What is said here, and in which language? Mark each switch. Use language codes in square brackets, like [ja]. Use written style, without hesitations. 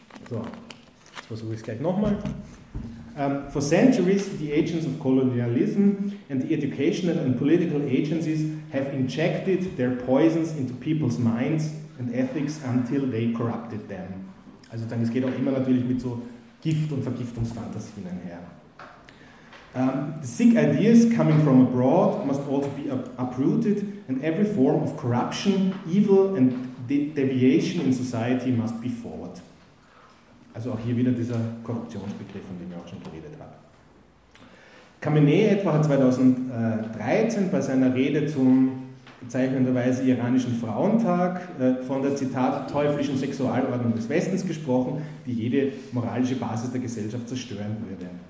[de] so, jetzt versuche ich es gleich nochmal, [en] for centuries, the agents of colonialism and the educational and political agencies have injected their poisons into people's minds and ethics until they corrupted them." [de] Also dann, es geht auch immer natürlich mit so Gift- und Vergiftungsfantasien einher. [en] "The sick ideas coming from abroad must also be uprooted and every form of corruption, evil and deviation in society must be fought. [de] Also auch hier wieder dieser Korruptionsbegriff, von dem ich auch schon geredet habe. Khamenei etwa hat 2013 bei seiner Rede zum bezeichnenderweise iranischen Frauentag von der, Zitat, teuflischen Sexualordnung des Westens gesprochen, die jede moralische Basis der Gesellschaft zerstören würde.